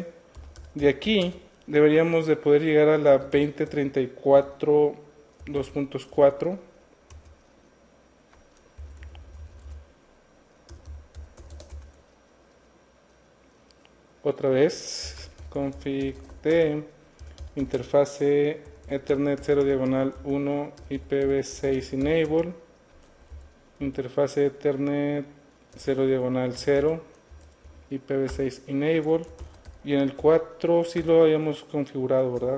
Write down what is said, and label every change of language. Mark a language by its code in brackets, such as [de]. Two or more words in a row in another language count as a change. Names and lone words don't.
[es] De aquí deberíamos de poder llegar a la 2034 2.4. Otra vez, config de interfase Ethernet 0 diagonal 1 [en] IPv6 enable, [es] interfase Ethernet 0 diagonal 0 [en] IPv6 enable, [es] y en el 4 sí lo habíamos configurado, ¿verdad?